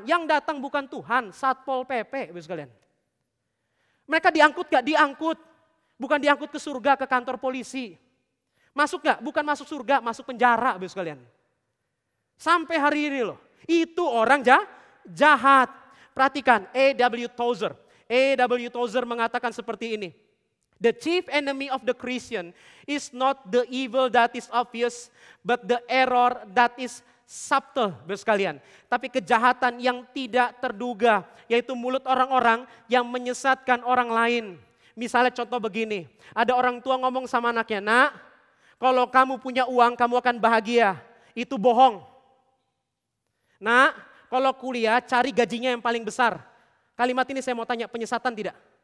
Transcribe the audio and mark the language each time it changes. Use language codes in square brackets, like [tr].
[id] Yang datang bukan Tuhan, Satpol PP Bapak sekalian. Mereka diangkut gak? Diangkut. Bukan diangkut ke surga, ke kantor polisi. Masuk gak? Bukan masuk surga, masuk penjara Bapak sekalian. Sampai hari ini loh, itu orang jahat. Perhatikan A.W. Tozer. A.W. Tozer mengatakan seperti ini. [en] The chief enemy of the Christian is not the evil that is obvious, but the error that is subtle, [id] Bapak sekalian. Tapi kejahatan yang tidak terduga, yaitu mulut orang-orang yang menyesatkan orang lain. Misalnya contoh begini, ada orang tua ngomong sama anaknya, nak, kalau kamu punya uang kamu akan bahagia. Itu bohong. Nak, kalau kuliah cari gajinya yang paling besar. Kalimat ini saya mau tanya, penyesatan tidak?